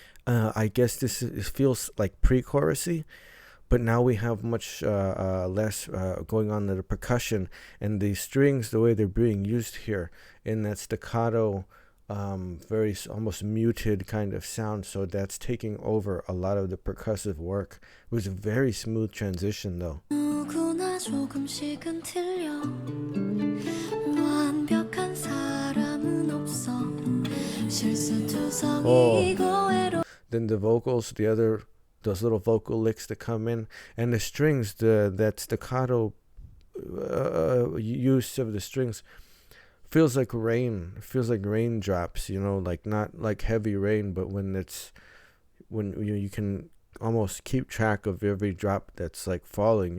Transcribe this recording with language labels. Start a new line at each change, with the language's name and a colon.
English: I guess it feels like pre-chorusy, but now we have much less going on in the percussion, and the strings, the way they're being used here in that staccato, very almost muted kind of sound. So that's taking over a lot of the percussive work. It was a very smooth transition, though.
Korean: 조금씩은 틀려 완벽한 사람은 없어 실수투성이고 외로.
English: Then the vocals, those little vocal licks that come in, and the strings, that staccato use of the strings feels like rain. It feels like raindrops, like not like heavy rain, but when you can almost keep track of every drop that's like falling.